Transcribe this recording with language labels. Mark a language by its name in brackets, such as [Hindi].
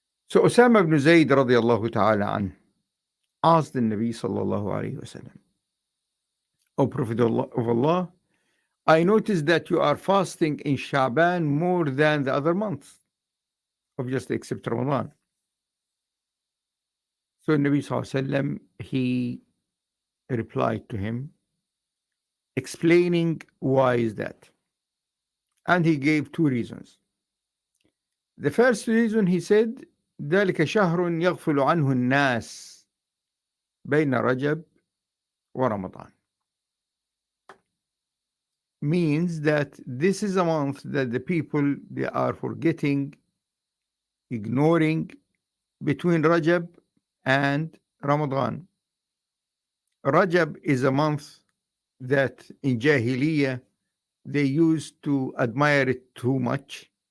[English] So Osama ibn Zayd radiyallahu ta'ala anhu asked the Nabi sallallahu alayhi wasallam, O Prophet of Allah, I noticed that you are fasting in Sha'ban more than the other months, obviously except Ramadan. So Nabi sallallahu alayhi wasallam, he replied to him, explaining why is that. And he gave two reasons. The first reason, he said, [Arabic] ذلك شهر يغفل عنه الناس بين رجب ورمضان. [English] Means that this is a month that the people, they are forgetting, ignoring between Rajab and Ramadan. Rajab is a month that in Jahiliyyah they used to admire it too much.